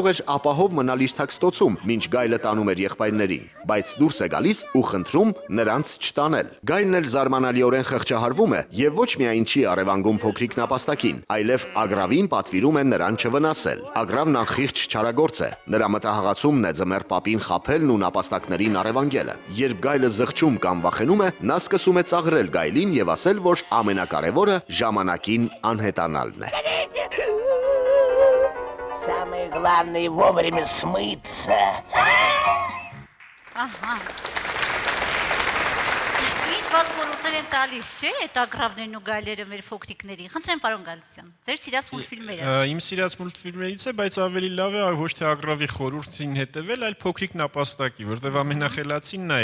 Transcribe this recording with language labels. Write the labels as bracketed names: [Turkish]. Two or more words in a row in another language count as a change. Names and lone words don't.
[Armenian] էր ապահով մնալ իր թաքստոցում, մինչ գայլը տանում էր եղբայրներին, բայց դուրս է գալիս ու խնդրում նրանց չտանել։ Գայլն էլ զարմանալիորեն խղճահարվում է եւ ոչ միայն չի առևանգում փոքրիկ նապաստակին, այլև ագրավին պատվիրում է նրան չվնասել։ Ագրավն անխիղճ չարագործ է։ Նրա մտահղացումն է ձմեռ պապին խաբելն ու նապաստակներին առևանգելը։ Երբ գայլը зղճում կամ վախենում է, նա սկսում է ծաղրել գայլին եւ ասել, որ ամենակարևորը ժամանակին անհետանալն է։ [Russian] Самое главное вовремя смыться. [Armenian] Ահա։ Ինչ վատ խորհուրդներ են տալիս, չէ՞, այդ ագրավներն ու գայլերը մեր փոքրիկներին։ Խնդրեմ, պարոն Գալստյան, ձեր սիրած մուլտֆիլմերը։ Իմ սիրած մուլտֆիլմերից է, բայց ավելի լավ է ոչ թե ագրավի խորհրդին հետևել, այլ փոքրիկ նապաստակի, որտեղ ամենախելացին նա